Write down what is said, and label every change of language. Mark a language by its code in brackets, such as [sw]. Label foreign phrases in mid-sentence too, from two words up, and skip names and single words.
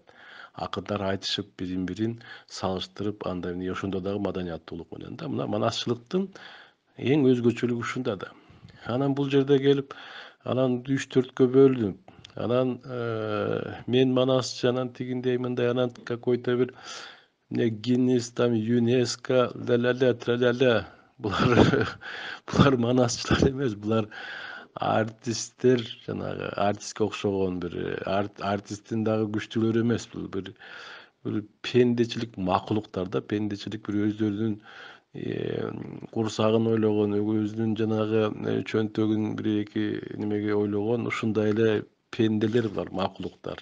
[ky] Акындар айтышып бирин-бирин салыштырып, андай ошондо дагы маданияттуулук менен да. Мына манасчылыктын эң өзгөчөлүгү ушунда да. Анан бул жерде келип, анан 3-4кө бөлүнүп, анан мен манасчы, анан тигиндей мындай, анан какой-то бир Гиннес, там ЮНЕСКО, ля-ля-ля, тра-ля-ля. Булар манасчылар эмес, булар артисттер, жанагы артистке окшогон бир артисттин дагы күчтүүлөрү эмес, бул бир пендечилик макулуктар да, пендечилик бир өздөрүнүн курсагын ойлогон, өзүнүн жанагы чөнтөгүн бир эки немеге ойлогон ушундай эле пенделер бар, макулуктар.